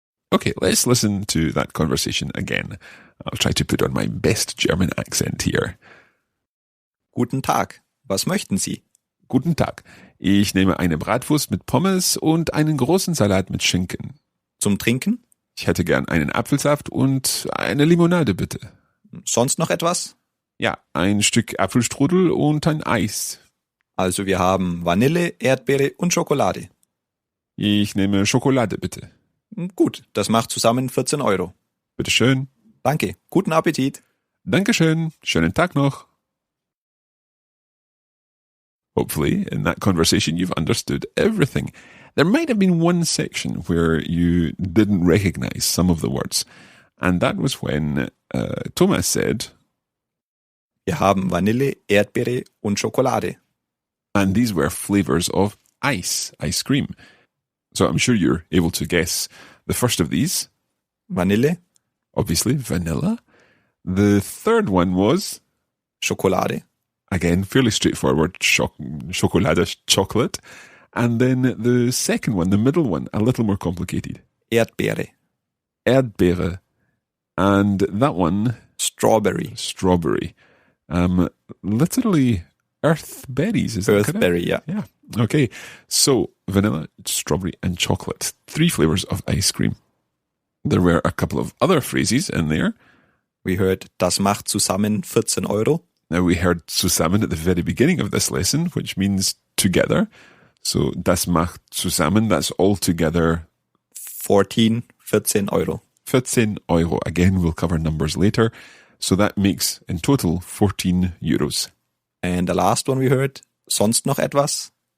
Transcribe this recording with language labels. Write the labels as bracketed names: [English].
[English] Okay, let's listen to that conversation again. I'll try to put on my best German accent here. [German] Guten Tag. Was möchten Sie? Guten Tag. Ich nehme eine Bratwurst mit Pommes und einen großen Salat mit Schinken. Zum Trinken? Ich hätte gern einen Apfelsaft und eine Limonade, bitte. Sonst noch etwas? Ja, ein Stück Apfelstrudel und ein Eis. Also wir haben Vanille, Erdbeere und Schokolade. Ich nehme Schokolade, bitte. Gut, das macht zusammen 14 €. Bitteschön. Danke, guten Appetit. Dankeschön. Schönen Tag noch. [English] Hopefully, in that conversation, you've understood everything. There might have been one section where you didn't recognize some of the words. And that was when Thomas said, [German] Wir haben Vanille, Erdbeere und Schokolade. [English] and these were flavors of ice cream. So I'm sure you're able to guess the first of these. [German] Vanille, [English] Obviously, vanilla. The third one was, [German] Schokolade. [English] again, fairly straightforward, chocolate, chocolate. And then the second one, the middle one, a little more complicated. [German] Erdbeere. [English] Erdbeere. And that one, Strawberry. strawberry. Literally earth berries. Is that correct? Earthberry, yeah. Yeah. Okay. So vanilla, strawberry, and chocolate. 3 flavors of ice cream. There were a couple of other phrases in there. We heard, [German] das macht zusammen 14 €. [English] Now we heard zusammen at the very beginning of this lesson, which means together. [German] So das macht zusammen, [English] that's all together [German] 14 €. [English] 14 €. Again, we'll cover numbers later. So that makes in total 14 euros. And the last one we heard, [German] sonst noch etwas?